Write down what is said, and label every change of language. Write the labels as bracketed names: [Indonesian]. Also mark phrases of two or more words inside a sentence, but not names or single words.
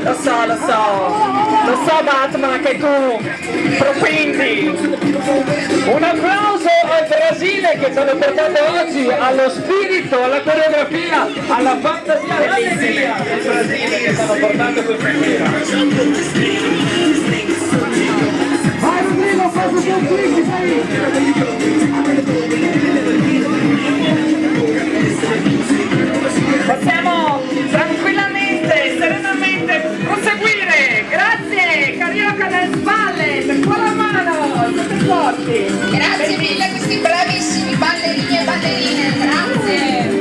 [Italian] Lo so Batman che tu propendi! Un applauso al Brasile che ci hanno portato oggi allo spirito, alla coreografia, alla fantasia, all'allegria del Brasile che stanno portando questa sera. [Portuguese] Vai Rodrigo, faz o seu clique [Italian] Possiamo tranquillamente, serenamente proseguire! Grazie Carioca del Ballet! Con la mano, tutti forti! Grazie mille a questi bravissimi ballerini e ballerine, grazie!